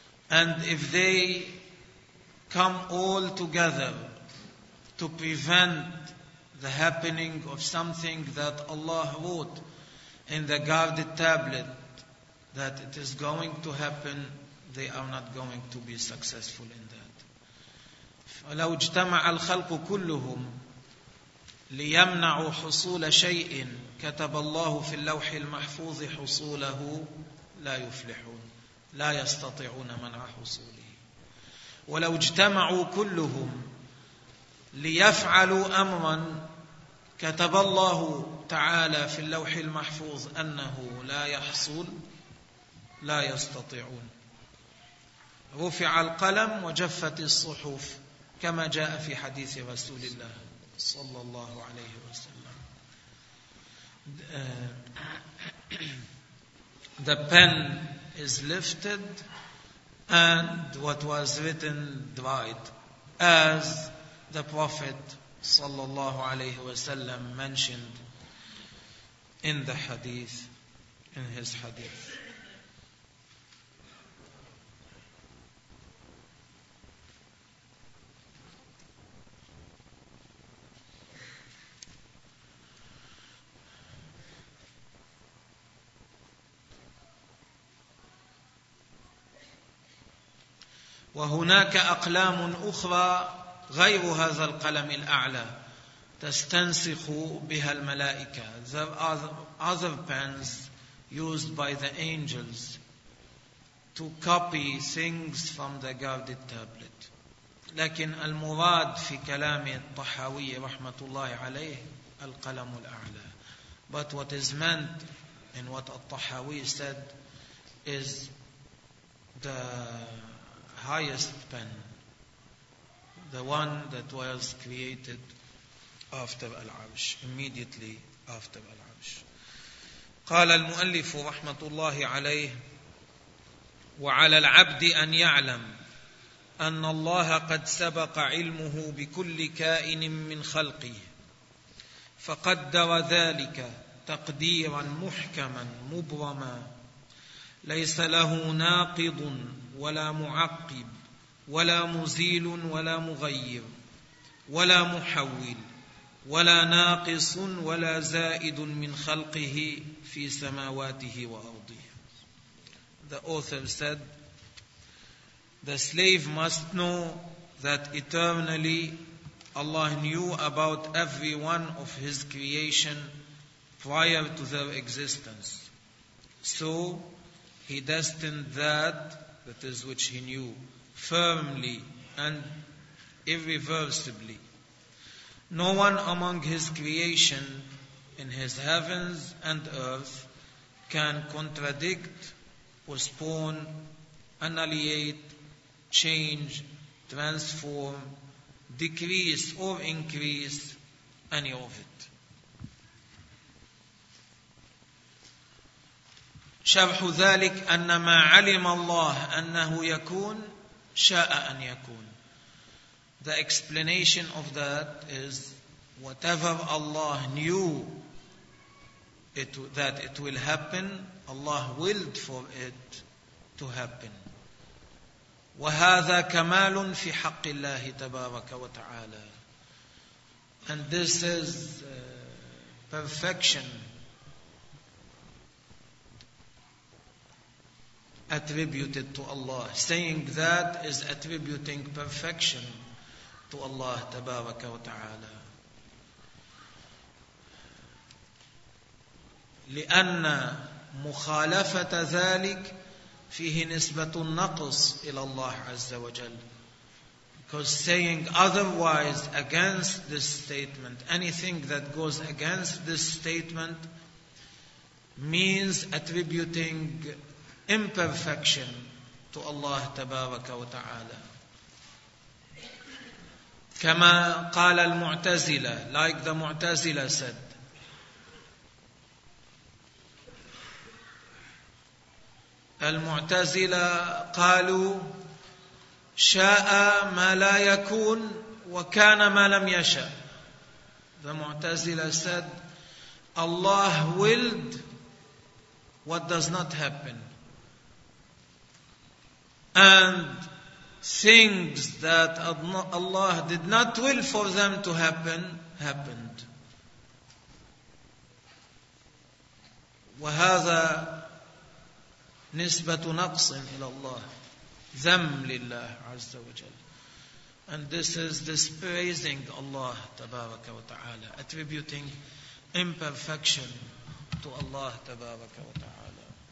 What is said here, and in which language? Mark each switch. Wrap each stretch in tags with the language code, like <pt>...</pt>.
<en>And if they come all together to prevent the happening of something that Allah wrote in the guarded tablet that it is going to happen, they are not going to be successful in that.</en> <ar>فَلَوْ اجْتَمَعَ الْخَلْقُ كُلُّهُمْ ليمنع حصول شيء كتب الله في اللوح المحفوظ حصوله لا يفلحون لا يستطيعون منع حصوله ولو اجتمعوا كلهم ليفعلوا أمرا كتب الله تعالى في اللوح المحفوظ أنه لا يحصل لا يستطيعون رفع القلم وجفت الصحف كما جاء في حديث رسول الله صلى الله عليه وسلم.</ar> <en>The pen is lifted and what was written dried, as the Prophet</en> <ar>صلى الله عليه وسلم</ar> <en>mentioned in the hadith, in his hadith.</en> <ar>وهناك أقلام أخرى غير هذا القلم الأعلى تستنسخ بها الملائكة.</ar> <en>There are other pens used by the angels to copy things from the guarded tablet.</en> <ar>لكن المراد في كلام الطحاوي رحمة الله عليه القلم الأعلى.</ar> <en>But what is meant in what At-Tahawi said is the highest pen, the one that was created after Al-Arsh, immediately after Al-Arsh.</en> <ar>قال المؤلف رحمة الله عليه وعلى العبد أن يعلم أن الله قد سبق علمه بكل كائن من خلقه فقدر ذلك تقديرا محكما مبرما ليس له ناقض ولا معقب ولا مزيل ولا مغير ولا محول ولا ناقص ولا زائد من خلقه في سماواته وأرضه.</ar> <en>The author said, the slave must know that eternally Allah knew about every one of His creation prior to their existence. So He destined that is which He knew, firmly and irreversibly. No one among His creation in His heavens and earth can contradict, postpone, annihilate, change, transform, decrease or increase any of it.</en> <ar>شرح ذلك أن ما علم الله أنه يكون شاء أن يكون.</ar> <en>The explanation of that is whatever Allah knew that it will happen, Allah willed for it to happen.</en> <ar>وهذا كمال في حق الله تبارك وتعالى.</ar> <en>And this is perfection attributed to Allah. Saying that is attributing perfection to Allah</en> <ar>تبارك وتعالى. لأن مخالفة ذلك فيه نسبة النقص إلى الله عز وجل.</ar> <en>Because saying otherwise against this statement, anything that goes against this statement means attributing imperfection to Allah</en> <ar>تبارك وتعالى. كما قال المعتزلة,</ar> <en>like the</en> <ar>معتزلة said, المعتزلة قالوا شاء ما لا يكون وكان ما لم يشاء.</ar> <en>The معتزلة said Allah willed what does not happen and things that Allah did not will for them to happen happened.</en> <ar>وهذا نسبة نقص إلى الله, ذم لله عز وجل.</ar> <en>And this is despising Allah</en> <ar>تبارك وتعالى,</ar> <en>attributing imperfection to Allah تبارك وتعالى.</en>